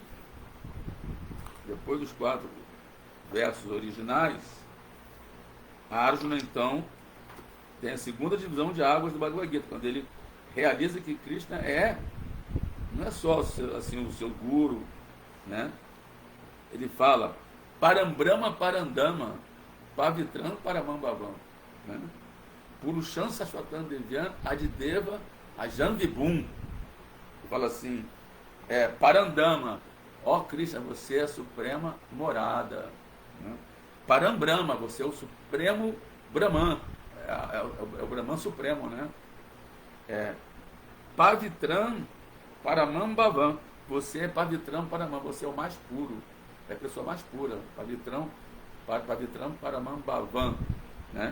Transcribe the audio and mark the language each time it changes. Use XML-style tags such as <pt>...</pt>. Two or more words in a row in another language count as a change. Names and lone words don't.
<pt>Depois dos 4 versos originais, Arjuna, então, tem a segunda divisão de águas do Bhagavad Gita, quando ele realiza que Krishna não é só assim, o seu guru, né? Ele fala,</pt> <sa>Parambrahma Parandama, Pavitram Paramambhavam, né? Purusham Sashvatam Devyan Adideva Ajanvibhum.</sa> <pt>Ele fala assim, Parandama, ó Krishna, você é a suprema morada, Né? Parambrahma, você é o Supremo Brahman, é o Brahman Supremo, né?</pt> <sa>Pavitram Paramambhavam,</sa> <pt>você é</pt> <sa>Pavitram Paramam,</sa> <pt>você é o mais puro, é a pessoa mais pura,</pt> <sa>Pavitram Paramambhavam,</sa> <pt>né?</pt>